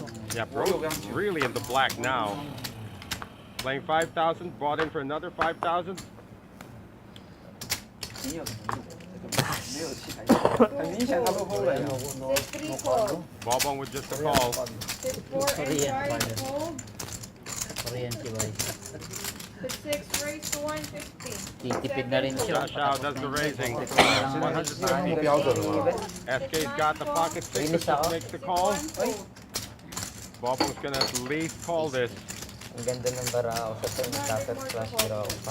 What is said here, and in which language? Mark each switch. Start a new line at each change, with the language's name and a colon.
English: Yeah, Bro's really in the black now. Playing 5,000, bought in for another 5,000.
Chinese: 没有什么用，没有气牌，很明显他落后了呀。
English: Take 3 call. Bobong with just a call. Take 4 and try to hold.
Filipino: Kuryente ba?
English: Put 6, raise to 150.
Filipino: Titipid na rin siya.
English: Josh Howe does the raising. 190.
Chinese: 不标准了吗？
English: SK's got the pocket sixes, just makes the call. Bobong's gonna at least call this.
Filipino: Ang ganda ng barao sa turn starter flash draw.